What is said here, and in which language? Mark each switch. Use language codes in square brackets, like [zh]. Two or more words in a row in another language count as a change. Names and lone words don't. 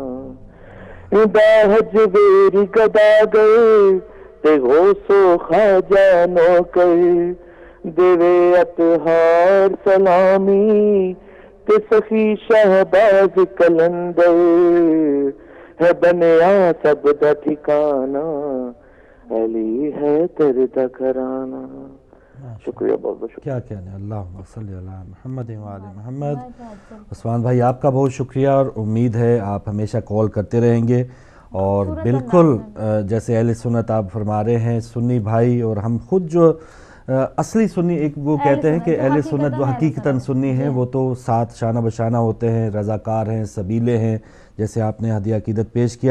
[pa] داہج ویری گداگر تے غوثو خواجہ نوکر، دیوے اطہار سلامی تے سخی شہباز قلندر، ہے بنیا سب دا ٹھکانہ علی حیدر دا گھرانہ. [ur] شکریہ، بہت بہت کیا کہنے. [ar] اللهم صل على محمد وآل محمد. [ur] عثمان بھائی آپ کا بہت شکریہ، اور امید ہے آپ ہمیشہ کال کرتے رہیں گے. اور بالکل جیسے اہل سنت آپ فرما رہے ہیں، سنی بھائی اور ہم خود جو اصلی سنی ایک وہ کہتے ہیں کہ اہل سنت وہ حقیقتاً سنی ہیں، وہ تو ساتھ شانہ بشانہ ہوتے ہیں، رضاکار ہیں، سبیلے ہیں، جیسے آپ نے ہدیہ عقیدت پیش کیا.